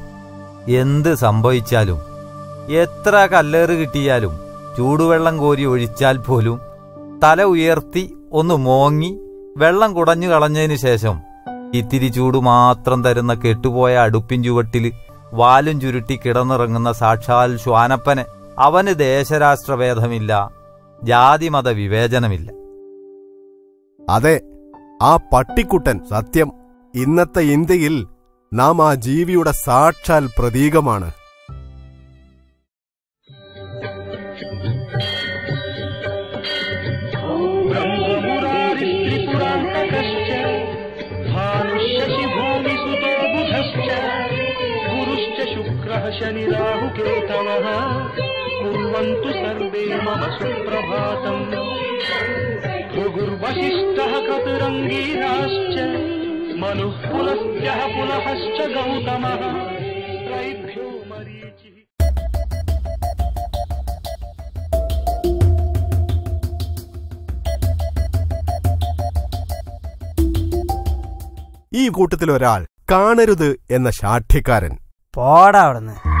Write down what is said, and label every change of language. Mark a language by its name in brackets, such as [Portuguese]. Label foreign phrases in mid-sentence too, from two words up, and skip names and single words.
[Malayalam] എന്ത് സംഭവിച്ചാലും, എത്ര കല്ലേറ് കിട്ടിയാലും, ചൂടുവെള്ളം കോരി ഒഴിച്ചാൽ പോലും തല ഉയർത്തി ഒന്ന് മോങ്ങി വെള്ളം കുടഞ്ഞു കളഞ്ഞതിന് ശേഷം ഇത്തിരി ചൂട് മാത്രം തരുന്ന കെട്ടുപോയ അടുപ്പിൻ ചുവട്ടിൽ വാലും ചുരുട്ടി കിടന്നിറങ്ങുന്ന സാക്ഷാൽ ശ്വാനപ്പന് അവന് ദേശരാഷ്ട്രഭേദമില്ല, ജാതിമത വിവേചനമില്ല. അതെ, ആ പട്ടിക്കുട്ടൻ സത്യം. ഇന്നത്തെ ഇന്ത്യയിൽ നാം ആ ജീവിയുടെ സാക്ഷാൽ പ്രതീകമാണ്. [Sanskrit] शनि राहु केतवः कुर्वन्तु सर्वे मम सुप्रभातम्. भृगुर्वसिष्ठः क्रतुरङ्गीराश्च मनुः पुलस्त्यः पुलहश्च गौतमः त्रैभ्यो मरीचिः. [Malayalam] ഈ കൂട്ടത്തിലൊരാൾ കാണരുത് എന്ന ശാഠ്യക്കാരൻ. പോടാ അവിടുന്ന്.